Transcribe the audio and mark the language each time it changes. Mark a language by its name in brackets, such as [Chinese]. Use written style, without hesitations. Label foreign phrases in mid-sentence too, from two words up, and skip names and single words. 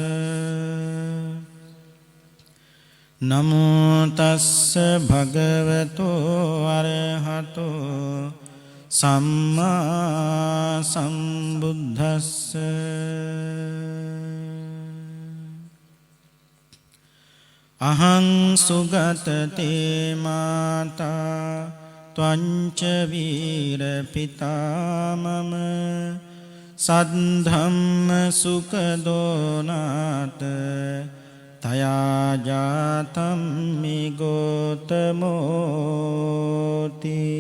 [Pali] නමෝ තස්ස භගවතෝ අරහතෝ සම්මා සම්බුද්දස්ස. අහං සුගතතේ මාතා ත්වංච වීර පිතා මම සද්ධම්ම සුඛ දෝනාත තයා ජාතම් මි ගෝතමෝති.